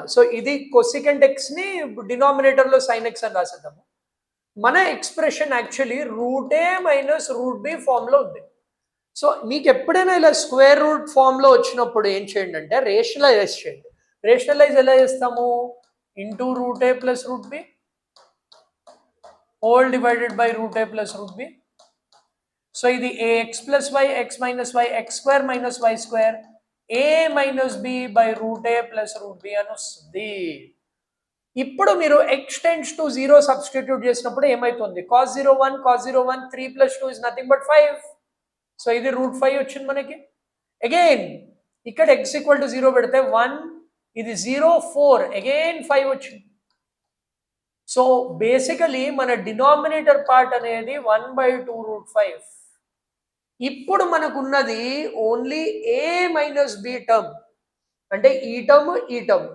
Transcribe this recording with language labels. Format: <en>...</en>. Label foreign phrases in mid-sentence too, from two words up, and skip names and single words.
<te>సో ఇది</te> <en>cosecant x</en> <te>ని డినామినేటర్ లో</te> <en>sine x</en> <te>అని రాసేద్దాము. మన</te> <en>expression actually</en> <te>√a - √b ఫామ్ లో ఉంది. సో మీకు ఎప్పుడైనా ఇలా</te> <en>square root form</en> <te>లో వచ్చినప్పుడు ఏం చేయండి అంటే రేషనలైజ్ చేయండి. రేషనలైజ్ ఎలా చేస్తాము?</te> <en>into √a + √b whole divided by √a + √b.</en> <te>సో ఇది ax + y x - y x² - y², a - b / √a + √b అని వస్తుంది. ఇప్పుడు మీరు</te> <en>x tends to 0 substitute</en> <te>చేసినప్పుడు ఏమైతుంది?</te> <en>cos 0 1 cos 0 1 3 + 2 is nothing but 5.</en> <te>సో ఇది √5 వచ్చింది మనకి. అగైన్ ఇక్కడ x = 0 పెడితే 1, ఇది 0 4, అగైన్ 5 వచ్చింది. సో బేసికలీ మన</te> <en>denominator part</en> <te>అనేది 1/2 √5. ఇప్పుడు మనకున్నది</te> <en>only a - b term,</en> <te>అంటే ఈ టర్మ్.</te>